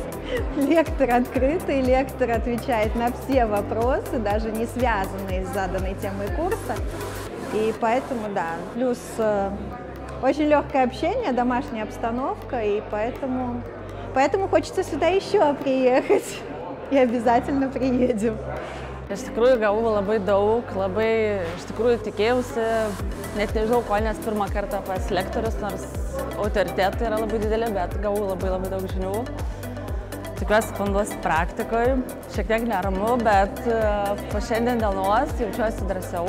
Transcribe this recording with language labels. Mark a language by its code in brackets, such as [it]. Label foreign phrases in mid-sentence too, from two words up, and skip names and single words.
[ru] Лектор открытый, лектор отвечает на все вопросы, даже не связанные с заданной темой курса. И поэтому, да, плюс очень легкое общение, домашняя обстановка, и поэтому хочется сюда еще приехать. И обязательно приедем. [lt] Iš tikrųjų gavau labai daug, labai iš tikrųjų tikėjausi, net nežinau ko, nes pirmą kartą pas lektorius, nors autoritetai yra labai didelė, bet gavau labai daug žinių. Tikiuosi panduosi praktikoje, šiek tiek neramu, bet po šiandien dienos jaučiuosi drąsiau.